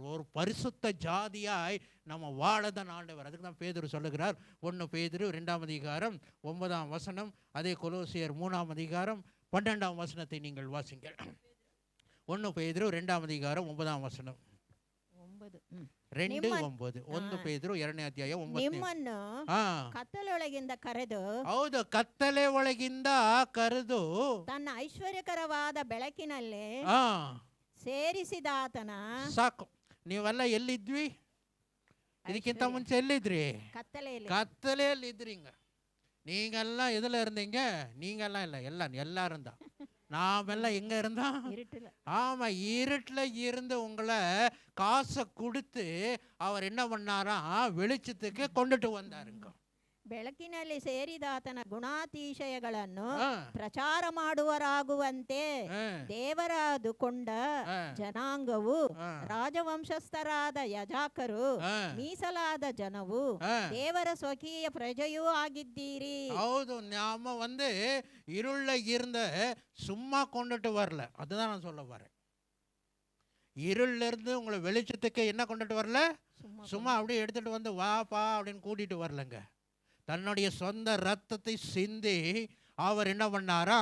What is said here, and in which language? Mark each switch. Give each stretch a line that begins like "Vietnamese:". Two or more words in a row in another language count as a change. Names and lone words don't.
Tamil: ஒரு பரிசுத்த ஜாதியாய் நம்ம வாழதான் ஆண்டவர். அதுக்கு தான் பேதுரு சொல்லுகிறார். 1 பேதுரு 2ஆம் அதிகாரம் 9ஆம் வசனம், அதே கொலோசியர் 3ஆம் அதிகாரம் 12ஆம் வசனத்தை நீங்கள் வாசிங்கள். 1 பேதுரு 2ஆம் அதிகாரம் 9ஆம் வசனம்.
Kannada: 2:9. 1 ಪೇದ್ರು 2ನೇ ಅಧ್ಯಾಯ 9. ನಿಮ್ಮನ್ನು ಕತ್ತಲೊಳಗಿಂದ ಕರೆದು ಹೌದು, ಕತ್ತಲೆ ಒಳಗಿಂದ ಕರೆದು ತನ್ನ ಐಶ್ವರ್ಯಕರವಾದ ಬೆಳಕಿನಲ್ಲಿ ಸೇರಿಸಿದಾತನ. ಸಾಕು. ನೀವೆಲ್ಲ ಎಲ್ಲಿದ್ವಿ? ಇದಕ್ಕಿಂತ ಮುಂಚೆ ಎಲ್ಲಿದ್ರಿ?
Tamil: கத்தலையில் இದ್ரிங்க. நீங்கெல்லாம் எதுல இருந்தீங்க? நீங்கெல்லாம் இல்லை, எல்லாரும் தான். நாமெல்லாம் எங்க இருந்தோம்? ஆமா, இருட்டுல இருந்து உங்களை காசை கொடுத்து அவர் என்ன பண்ணாராம்? வெளிச்சத்துக்கு கொண்டுட்டு வந்தாருங்க.
Kannada: ಬೆಳಕಿನಲ್ಲಿ ಸೇರಿದಾತನ ಗುಣಾತಿಶಯಗಳನ್ನು ಪ್ರಚಾರ ಮಾಡುವರಾಗುವಂತೆ ದೇವರಾದುಕೊಂಡ ಜನಾಂಗವು, ರಾಜವಂಶಸ್ಥರಾದ ಯಾಜಕರು, ಮೀಸಲಾದ ಜನವು, ದೇವರ ಸ್ವಕೀಯ ಪ್ರಜೆಯೂ ಆಗಿದ್ದೀರಿ. ಹೌದು,
Tamil: நாம இருள இருந்த சும்மா கொண்டுட்டு வரல. அதுதான் நான் சொல்ல வரேன். இருள்ல இருந்து உங்களை வெளிச்சத்துக்கு என்ன கொண்டுட்டு வரல? சும்மா அப்படியே எடுத்துட்டு வந்து வாப்பா அப்படின்னு கூட்டிட்டு வரலங்க. தன்னுடைய சொந்த ரத்தத்தை சிந்தி அவர் என்ன பண்ணாரா?